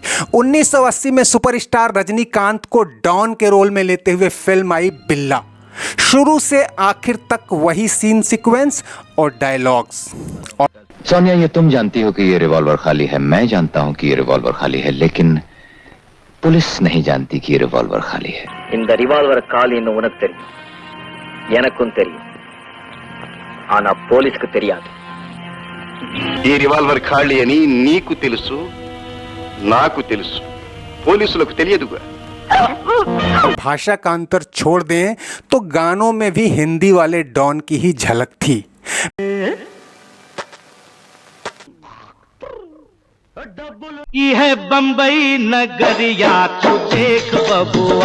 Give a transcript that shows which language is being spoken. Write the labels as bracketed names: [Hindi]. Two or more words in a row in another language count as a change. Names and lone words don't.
[Hindi] 1980 में सुपरस्टार रजनीकांत को डॉन के रोल में लेते हुए फिल्म आई बिल्ला। शुरू से आखिर तक वही [English] scene sequence [Hindi] और डायलॉग्स। सोनिया, ये तुम जानती हो कि ये रिवॉल्वर खाली है, मैं जानता हूं कि ये रिवॉल्वर खाली है, लेकिन पुलिस नहीं जानती कि ये रिवॉल्वर खाली है। [Tamil] இந்த ரிவால்வர் காலின்னு உனக்கு தெரியும், எனக்கும் தெரியும், ஆனா போலீஸ்க்கு தெரியாது. [Telugu] ఈ రివాల్వర్ ఖాళీ అని నీకు తెలుసు, నాకు తెలుసు, పోలీసులకు తెలియదుగా। [Hindi] भाषा का अंतर छोड़ दें तो गानों में भी हिंदी वाले डॉन की ही झलक थी। ये है बम्बई नगरिया, तू देख बबुआ।